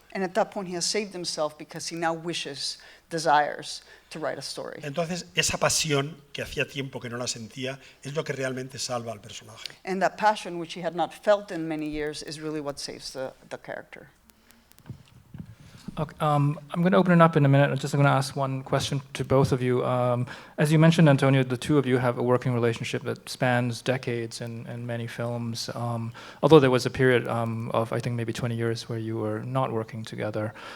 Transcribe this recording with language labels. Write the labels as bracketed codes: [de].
[en] And at that point, he has saved himself because he now desires to write a story. [es] Entonces, esa pasión que hacía tiempo que no la sentía es lo que realmente salva al personaje. [en] And that passion, which he had not felt in many years, is really what saves the character. Okay, I'm going to open it up in a minute. I'm just going to ask one question to both of you. As you mentioned, Antonio, the two of you have a working relationship that spans decades in many films, although there was a period of, I think, maybe 20 years where you were not working together.